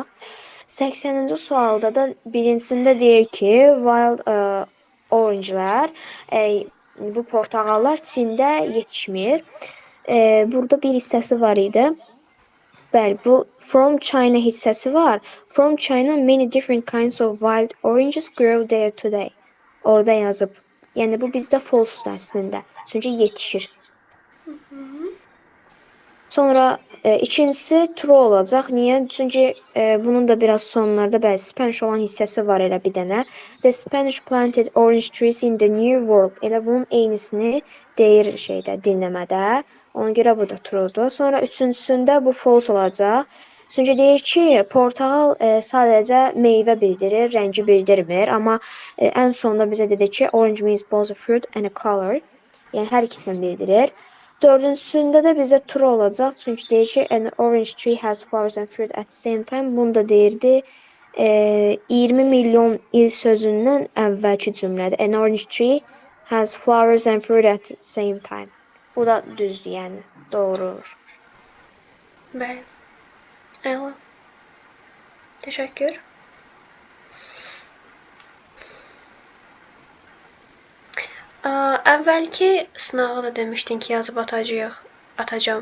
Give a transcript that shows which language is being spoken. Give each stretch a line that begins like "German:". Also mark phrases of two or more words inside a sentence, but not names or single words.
Azerbaijani: 80-ci sualda da birincisində deyir ki,
English: wild orangelər,
Azerbaijani: bu portağallar Çində yetişmir. Burada bir hissəsi var idi. Bəli, bu
English: from China
Azerbaijani: hissəsi var.
English: From China, many different kinds of wild oranges grow there today.
Azerbaijani: Orada yazıb. Yəni bu bizdə false-dur əslində. Çünki yetişir. Sonra ikincisi true olacaq. Niyə? Çünki bunun da biraz sonlarda bəli Spanish olan hissəsi var elə bir dənə.
English: The Spanish planted orange trees in the New World.
Azerbaijani: Elə bunun eynisini deyir şeydə, dinləmədə. Ona görə bu da truedur. Sonra üçüncüsündə bu false olacaq. Çünki deyir ki, portağal sadəcə meyvə bildirir, rəngi bildirmir. Amma ən sonda bizə dedi ki,
English: orange means both a fruit and a color.
Azerbaijani: Yəni hər ikisini bildirir. Dördüncüsündə də bizə true olacaq. Çünki deyir ki,
English: an orange tree has flowers and fruit at the same time.
Azerbaijani: Bunu da deyirdi. 20 milyon il sözündən əvvəlki cümlədir.
English: An orange tree has flowers and fruit at the same time.
Azerbaijani: Bu da düzdür, yəni doğru olur. Bəli. Əla. Təşəkkür. Əvvəlki sınağı da demişdin ki, yazıb atacağam.